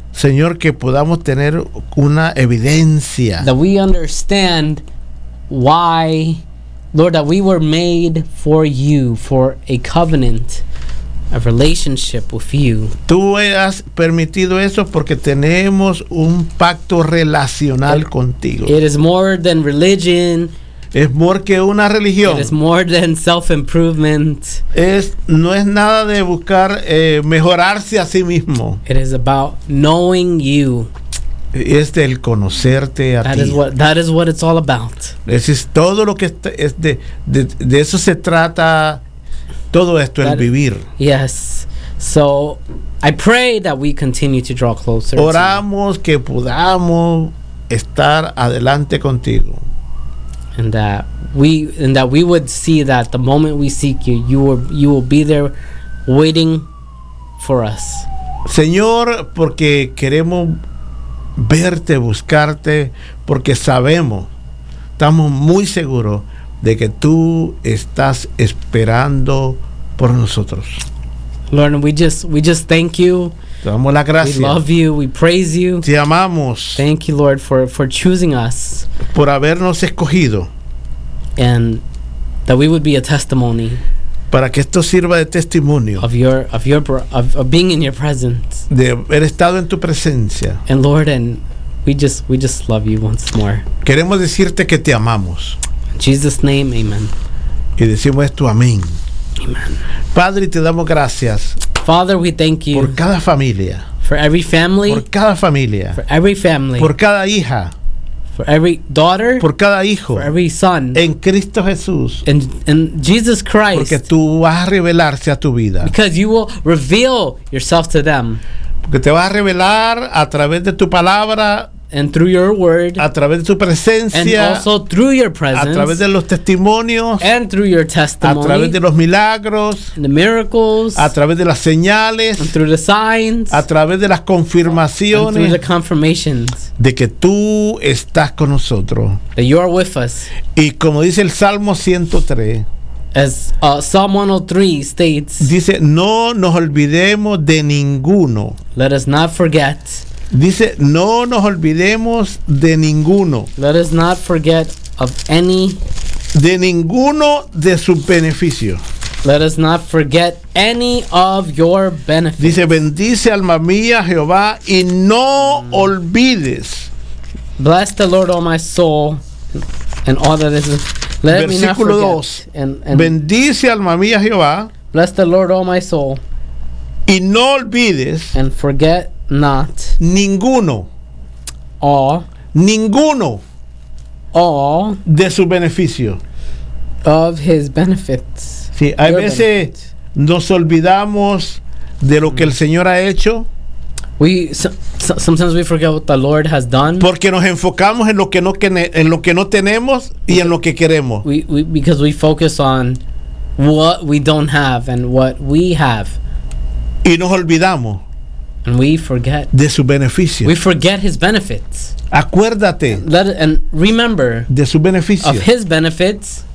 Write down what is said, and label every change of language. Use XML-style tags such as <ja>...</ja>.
<es>Señor, que podamos tener una evidencia.</es> <en>That we understand why, Lord, that we were made for you, for a covenant, a relationship with you.</en> <es>Tú has permitido eso porque tenemos un pacto relacional contigo.</es> <en>It is more than religion.</en> <es>Es más que una religión.</es> <en>It is more than self-improvement.</en> <es>No es nada de buscar mejorarse a sí mismo.</es> <en>It is about knowing you.</en> <es>Es el conocerte a ti.</es> <en>That is what it's all about.</en> <es>Eso es todo lo que de eso se trata todo esto, el vivir.</es> <en>Yes. So I pray that we continue to draw closer.</en> <es>Oramos que podamos estar adelante contigo.</es> <en>And that we would see that the moment we seek you, you will be there waiting for us.</en> <es>Señor, porque queremos verte, buscarte, porque sabemos, estamos muy seguros de que tú estás esperando por nosotros.</es> <en>Lord, we just thank you.</en> <es>Te damos la gracia.</es> <en>We love you. We praise you.</en> <es>Te amamos.</es> <en>Thank you, Lord, for choosing us.</en> <es>Por habernos escogido.</es> <en>And that we would be a testimony.</en> <es>Para que esto sirva de testimonio.</es> <en>Of being in your presence.</en> <es>De haber estado en tu presencia.</es> <en>And Lord, we just love you once more.</en> <es>Queremos decirte que te amamos.</es> <en>In Jesus' name, amen.</en> <es>Y decimos esto, amén.</es> <en>Amen.</en> <es>Padre, te damos gracias.</es> <en>Father, we thank you.</en> <es>Por cada familia.</es> <en>For every family.</en> <es>Por cada familia.</es> <en>For every family.</en> <es>Por cada hija.</es> <en>For every daughter.</en> <es>Por cada hijo.</es> <en>For every son.</en> <es>En Cristo Jesús.</es> <en>In Jesus Christ.</en> <es>Porque tú vas a revelarse a tu vida.</es> <en>Because you will reveal yourself to them.</en> <es>Porque te vas a revelar a través de tu palabra.</es> <en>And through your word.</en> <es>A través de tu presencia.</es> <en>And also through your presence.</en> <es>A través de los testimonios.</es> <en>And through your testimony.</en> <es>A través de los milagros.</es> <en>And the miracles.</en> <es>A través de las señales.</es> <en>And through the signs.</en> <es>A través de las confirmaciones.</es> <en>And through the confirmations.</en> <es>De que tú estás con nosotros.</es> <en>That you are with us.</en> <es>Y como dice el Salmo 103.</es> <en>As Psalm 103 states.</en> <es>Dice, no nos olvidemos de ninguno.</es> <en>Let us not forget.</en> <es>Dice, no nos olvidemos de ninguno.</es> <en>Let us not forget of any.</en> <es>De ninguno de su beneficio.</es> <en>Let us not forget any of your benefits.</en> <es>Dice, bendice alma mía Jehová y no olvides.</es> <en>Bless the Lord, O my soul, and all that is.</en> <es>Let Versículo 2. Bendice alma mía Jehová.</es> <en>Bless the Lord, O my soul.</en> <es>Y no olvides.</es> <en>And forget not.</en> <es>Ninguno.</es> <en>All.</en> <es>Ninguno.</es> <en>All.</en> <es>De su beneficio.</es> <en>Of his benefits.</en> <es>Sí, a veces nos olvidamos de lo que el Señor ha hecho.</es> <en>Sometimes we forget what the Lord has done.</en> <es>Porque nos enfocamos en lo que no tenemos y en lo que queremos.</es> <en>Because we focus on what we don't have and what we have.</en> <es>Y nos olvidamos.</es> <en>And we forget.</en> <es>De su beneficio.</es> <en>We forget his benefits.</en> <es>Acuérdate.</es> <en>And remember.</en> <es>De su beneficio.</es> <en>Of his benefits.</en>